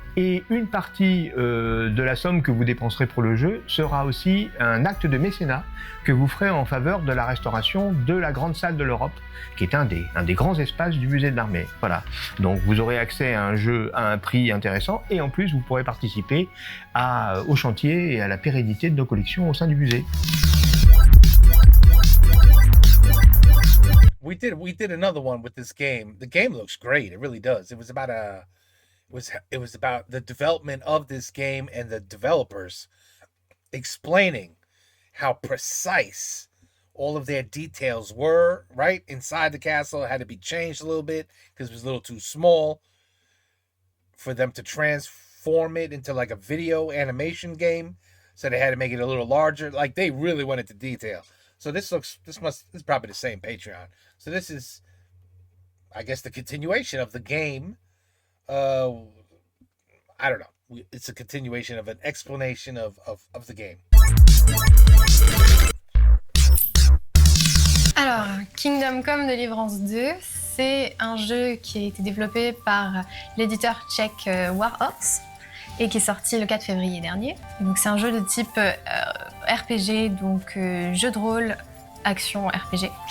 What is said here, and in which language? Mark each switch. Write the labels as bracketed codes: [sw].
[fr] Et une partie de la somme que vous dépenserez pour le jeu sera aussi un acte de mécénat que vous ferez en faveur de la restauration de la Grande Salle de l'Europe, qui est un des grands espaces du musée de l'armée. Voilà. Donc vous aurez accès à un jeu à un prix intéressant et en plus vous pourrez participer au chantier et à la pérennité de nos collections au sein du musée. [en] We did another one with this game. The game looks great. It really does. It was about the development of this game and the developers explaining how precise all of their details were, right? Inside the castle, it had to be changed a little bit because it was a little too small for them to transform it into like a video animation game. So they had to make it a little larger. Like, they really went into detail. So this is probably the same Patreon. So this is, I guess, the continuation of the game. I don't know. It's a continuation of an explanation of the game. [fr] Alors, Kingdom Come Deliverance 2, c'est un jeu qui a été développé par l'éditeur tchèque Warhorse et qui est sorti le 4 février dernier. Donc c'est un jeu de type RPG, donc jeu de rôle, action RPG.